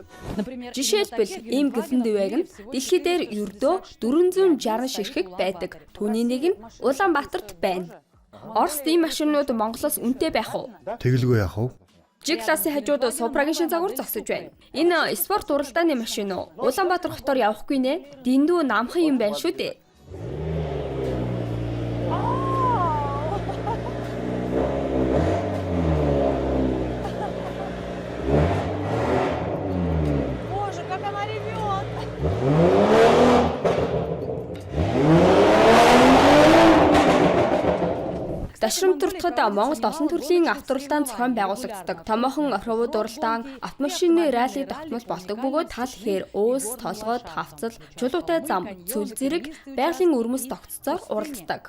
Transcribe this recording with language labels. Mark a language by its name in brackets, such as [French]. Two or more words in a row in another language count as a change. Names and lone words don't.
[Mongolian] Жишээлбэл ийм гэлэндээ вагон дэлхий дээр ердөө 460 ширхэг байдаг. Түүний нэг нь Улаанбаатарт байна. Оросд ийм машинууд Монголоос үнэтэй байх уу? Тэгэлгүй яах вэ? G-классын хажууд Supra-гийн шин загвар зогсож байна. Энэ спорт уралдааны машин уу? Улаанбаатар хотоор явахгүй нэ? Дэндүү намхан юм байна шүү дээ. [Russian] Боже, как она ревет! [Mongolian] Дашрам туртахад Монголд олон төрлийн авторалдаан зохион байгуулагддаг. Томоохон орхивууд уралдаан, автомашины ралли тогтмол болдог бөгөөд тал хээр, өөс, толгойд, хавцал, чулуутай зам, цүл зэрэг байгалийн өрмөс тогтцоор уралддаг.